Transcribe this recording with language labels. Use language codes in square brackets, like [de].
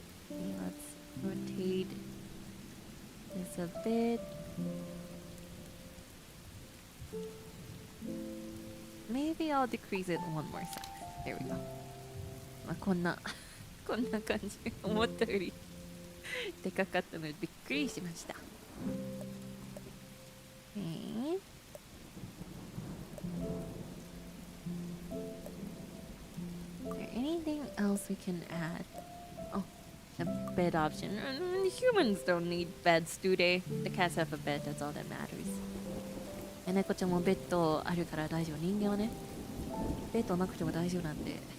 [en] Okay, let's rotate this a bit. Maybe I'll decrease it one more size. There we go. [ja] まあ、こんな感じ。思ったよりでかかったのでびっくりしました。 [en] Okay. Is there anything else we can add? Oh, a bed option. Humans don't need beds, do they? The cats have a bed, that's all that matters. [ja] 猫ちゃんもベッドあるから大丈夫。人間はね、ベッドなくても大丈夫なんで。